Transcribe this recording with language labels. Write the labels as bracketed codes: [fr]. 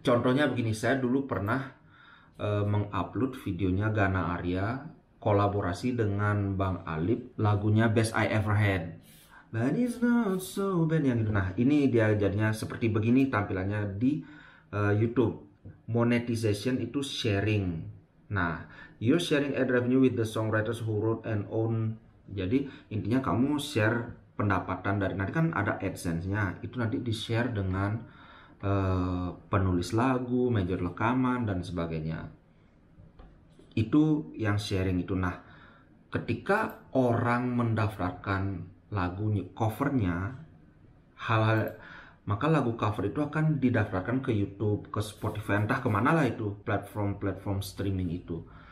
[id] Contohnya begini, saya dulu pernah mengupload videonya Gana Arya kolaborasi dengan Bang Alip, lagunya Best I Ever Had. [en] But it's not so bad [id] yang itu. Nah, ini dia jadinya seperti begini tampilannya di YouTube. Monetization itu sharing. [en] Nah, you're sharing ad revenue with the songwriters who wrote and own. [id] Jadi intinya kamu share pendapatan dari, nanti kan ada AdSense-nya, itu nanti di share dengan penulis lagu, manajer rekaman dan sebagainya. Itu yang sharing itu. Nah, ketika orang mendaftarkan lagunya, covernya, maka lagu cover itu akan didaftarkan ke YouTube, ke Spotify, entah kemana lah itu, platform streaming itu.